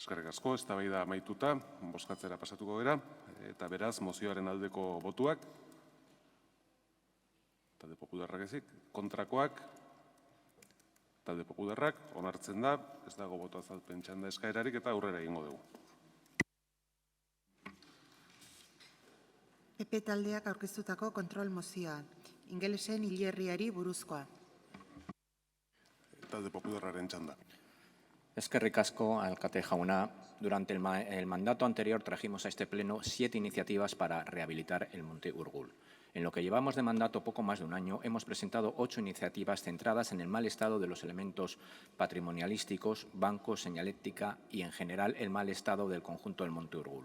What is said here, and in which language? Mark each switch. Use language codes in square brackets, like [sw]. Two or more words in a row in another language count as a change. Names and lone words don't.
[eu] Eskerrik asko, eztabaida amaituta, bozkatzera pasatuko gara, eta beraz, mozioaren aldeko botuak, talde popularrak ezik, kontrakoak, talde popularrak, onartzen da, ez dago boto azalpen txanda eskaerarik eta aurrera egingo dugu. PP taldeak aurkeztutako kontrol mozioa, ingelesen hilerriari buruzkoa. Talde popularraren txanda. Eskerrik asko, alkate jauna. [es] Durante el mandato anterior trajimos a este pleno 7 iniciativas para rehabilitar el Monte Urgul. En lo que llevamos de mandato poco más de un año, hemos presentado 8 iniciativas centradas en el mal estado de los elementos patrimonialísticos, bancos, señalética y, en general, el mal estado del conjunto del Monte Urgul.